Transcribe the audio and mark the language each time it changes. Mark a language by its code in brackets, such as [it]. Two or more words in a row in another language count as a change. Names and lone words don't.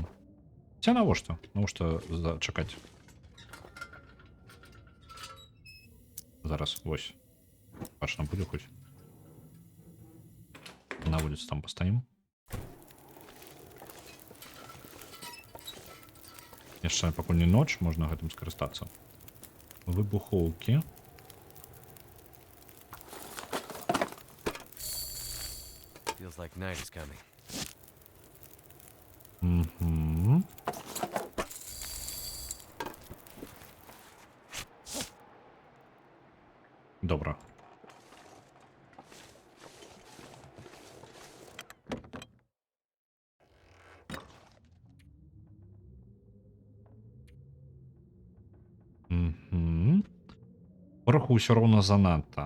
[be] Ці навошта? Навошта чакаць? Зараз, вось. Бачна будзе хоць. На вуліцы там пастаім. Яшчэ пакуль не ноч, можна гэтым скарыстацца. Выбухоўкі. [en] Feels like night is coming. [be] Добра. Пороху ўсё роўна занадта.